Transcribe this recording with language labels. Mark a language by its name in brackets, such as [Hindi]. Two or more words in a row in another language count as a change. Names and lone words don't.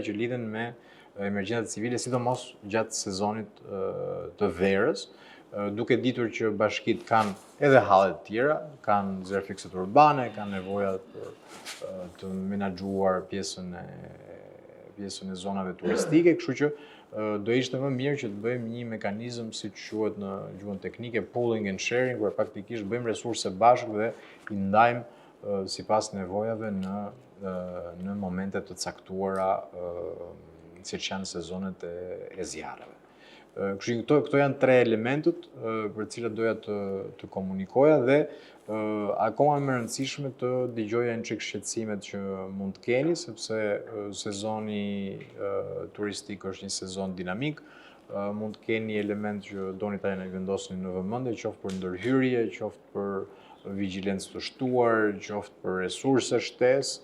[Albanian] që lidhen me emergjencat civile, sidomos gjatë sezonit të verës, duke ditur që bashkitë kanë edhe hallet të tjera, kanë zjarr fikse urbane, kanë nevoja për të menaxhuar pjesën e zonave turistike, kështu që do ishte më mirë që të bëjmë një mekanizëm siç quhet në gjuhën teknike [English] pooling and sharing, [Albanian] ku praktikisht bëjmë resurse bashkë dhe i ndajmë sipas nevojave në momente të caktuara, siç janë sezonet e zjarreve. Kështu këto janë tre elementët për të cilat doja të komunikoja dhe akoma më e rëndësishme të dëgjoja një çik shqetësimet që mund të keni, sepse sezoni turistik është një sezon dinamik, mund të keni element që doni tani në vendosni në vëmendje, qoftë për ndërhyrje, qoftë për vigjilencë të shtuar, qoftë për resurse shtesë.